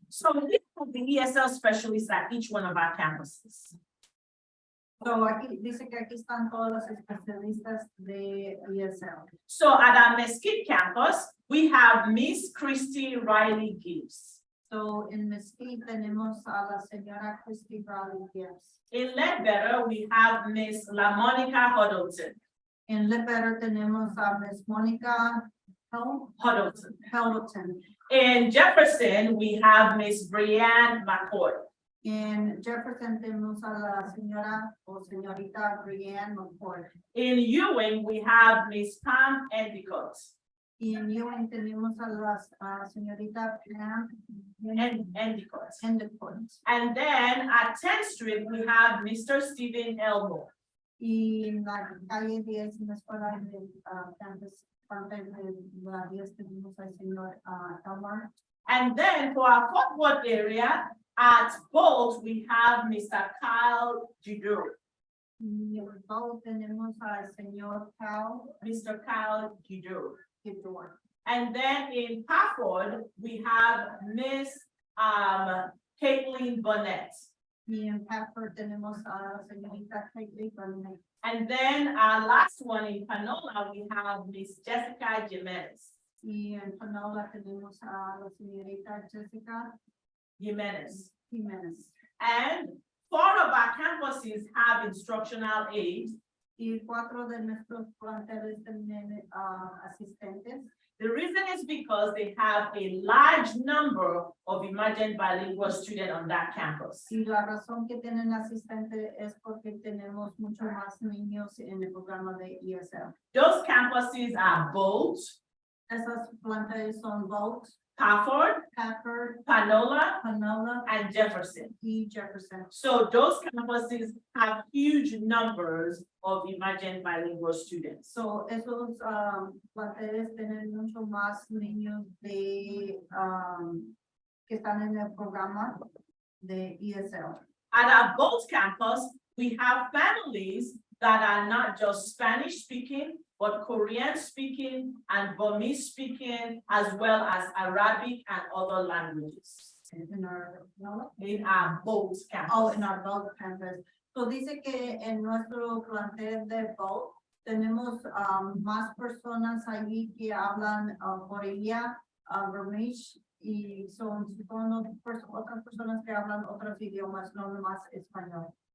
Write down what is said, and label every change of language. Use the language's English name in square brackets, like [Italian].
[English] So we have the ESL specialists at each one of our campuses. [Spanish] So aquí dice que aquí están todos los especialistas de ESL. [English] So at our Mesquite campus, we have Miss Christy Riley Gibbs. [Spanish] So en Mesquite tenemos a la señora Christy Riley Gibbs. [English] In Ledbetter, we have Miss LaMonica Huddleton. [Spanish] En Ledbetter tenemos a Miss Monica Huddleton. [English] In Jefferson, we have Miss Brianne McCoy. [Spanish] En Jefferson tenemos a la señora o señorita Brianne McCoy. [English] In Ewing, we have Miss Pam Endicott. [Spanish] Y en Ewing tenemos a la señorita Pam Endicott. Endicott. [English] And then at 10th Street, we have Mr. Stephen Elmore. [Spanish] Y en la calle 10 en la escuela de campus, parte de la 10 tenemos al señor Elmore. [English] And then for our Fort Worth area, at Bolt, we have Mr. Kyle Gidour. [Spanish] Y en Bolt tenemos al señor [English] Mr. Kyle Gidour. [Spanish] Gidour. [English] And then in Pafford, we have Miss Caitlin Burnett. [Spanish] Y en Pafford tenemos a la señorita Caitlin Burnett. [English] And then our last one in Panola, we have Miss Jessica Jimenez. [Spanish] Y en Panola tenemos a la señorita Jessica Jimenez. Jimenez. [English] And 4 of our campuses have instructional aides. [Spanish] Y 4 de nuestros planteles tienen asistentes. [English] The reason is because they have a large number of emergent bilingual students on that campus. [Spanish] Y la razón que tienen asistente es porque tenemos mucho más niños en el programa de ESL. [English] Those campuses are Bolt, [Spanish] Esas planteles son Bolt, [English] Pafford, Panola, and Jefferson. [Spanish] Y Jefferson. [English] So those campuses have huge numbers of emergent bilingual students. [Spanish] So esos planteles tienen mucho más niños de que están en el programa de ESL. [English] At our Bolt campus, we have families that are not just Spanish speaking, but Korean speaking and Burmese speaking, as well as Arabic and other languages. In our Bolt campus. Oh, in our Bolt campus. [Spanish] So dice que en nuestro plantel de Bolt tenemos más personas allí que hablan Corea, Burmese, y son otras personas que hablan otros idiomas, no más español.